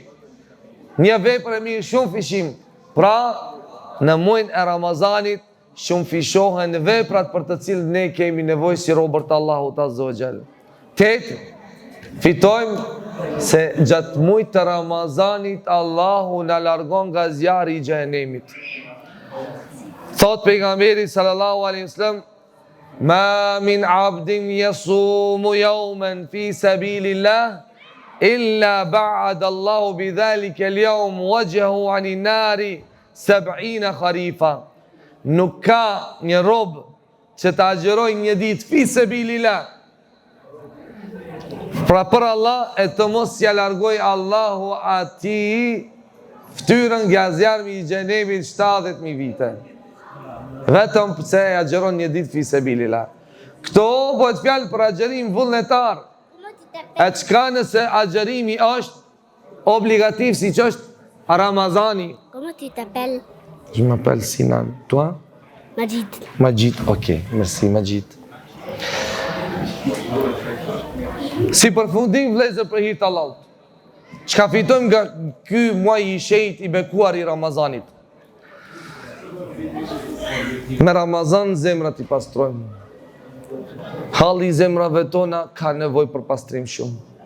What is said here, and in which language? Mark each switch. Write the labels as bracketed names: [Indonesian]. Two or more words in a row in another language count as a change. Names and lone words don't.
[Albanian] Një vepër e mirë, shumë fishim. Pra, në muajin e Ramazanit, shumë fishohen veprat për të cilët ne kemi nevojë si robërt Allahut [Arabic] عز وجل. [Albanian] 8. Fitojmë se gjatë muajit të Ramazanit Allahu na largon nga zjarri i xhenemit. Thot pejgamberi [Arabic] صلى الله عليه وسلم ما من عبد يصوم يوما في سبيل الله إلا باعد الله بذلك اليوم وجهه عن النار 70 خريفا. [Albanian] Nuk ka një rob që të agjeroj një ditë [Arabic] في سبيل الله, [Albanian] pra për Allah, e të mos ja largoj Allahu ati ftyrën nga zjarmi i xhenemit 70.000 vite. Vetëm pse e agjeron një ditë [Arabic] في سبيل الله. [Albanian] Këto bëhet fjalë për agjerim vullnetar. E çka nëse agjerimi është obligativ, si që është Ramazani? [French] Comment tu t'appelles? Je m'appelle Sinan. Toi? Majid. Majid, ok, merci Majid. [Albanian] Si përfundim vlezër për hir të Allahut, çka fitojmë nga ky muaj i shenjtë i bekuar i Ramazanit? Me Ramazan zemrat i pastrojmë. Halli i zemrave tona ka nevojë për pastrim shumë.